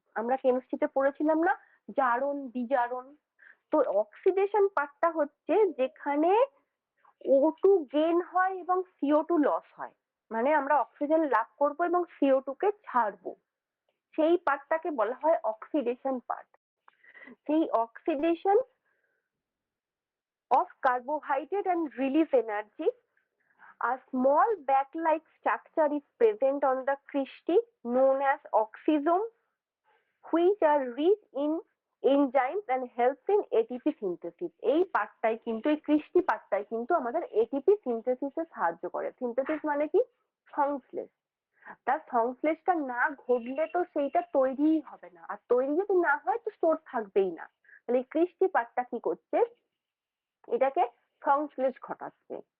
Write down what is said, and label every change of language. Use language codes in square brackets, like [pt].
[bn] আমরা কেমিস্ট্রিতে পড়েছিলাম না জারণ বিজারণ। তো অক্সিডেশন পার্টটা হচ্ছে যেখানে O2 গেইন হয় এবং CO2 লস হয়, মানে আমরা অক্সিজেন লাভ করব এবং CO2 কে ছাড়বো, সেই পার্টটাকে বলা হয় অক্সিডেশন পার্ট। [en] সেই oxidation of carbohydrate and release energy. A small bag-like structure is present on the cristae known as oxysomes, which are rich in enzymes and helps in ATP synthesis। [bn] এই পার্টটাই কিন্তু, এই Christie পার্টটাই কিন্তু আমাদের ATP সিনথেসিসে সাহায্য করে। Synthesis মানে কি, সংশ্লেষ। তার সংশ্লেষটা না ঘটলে তো সেইটা তৈরিই হবে না, আর তৈরি যদি না হয় তো স্টোর থাকবেই না। তাহলে এই ক্রিস্টি পার্টটা কি করছে, এটাকে সংশ্লেষ ঘটাচ্ছে।